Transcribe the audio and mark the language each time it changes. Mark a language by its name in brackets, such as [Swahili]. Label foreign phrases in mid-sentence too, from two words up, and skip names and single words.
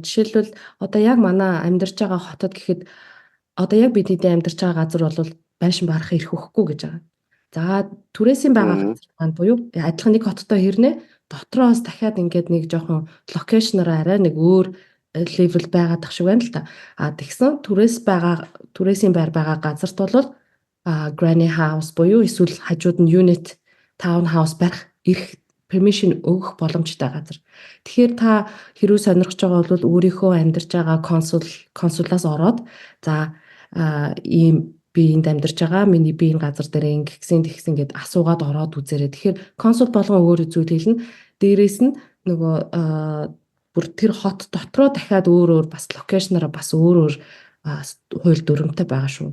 [Mongolian] Жишээлбэл одоо яг манай амьдарч байгаа хотод гэхэд одоо яг бидний амьдарч байгаа газар бол байшин барах эрх өгөхгүй гэж байгаа. За түрээсийн байгаа газар маань буюу адилхан нэг хоттой хэрнээ дотроос дахиад ингээд нэг жоохон локейшнороо арай нэг өөр левел байгаад тах шиг байна л та. Тэгсэн түрээсийн байр байгаа газарт бол [English] granny house [Mongolian] буюу эсвэл хажууд нь [English] unit town house [Mongolian] барих эрх permission өгөх боломжтой газар. Тэгэхээр та хэрүү сонирхож байгаа бол өөрийнхөө амьдарч байгаа консулаас ороод за ийм би энд амьдарч байгаа миний би энэ газар дээр ингэсэн гэд асуугаад ороод үзээрэй. Тэгэхээр консул болгон өөр зүйл хэлнэ. Дээрээс нь нөгөө бүр тэр хот дотроо дахиад өөр бас локейшнараа бас өөр хууль дүрмтэй байгаа шүү.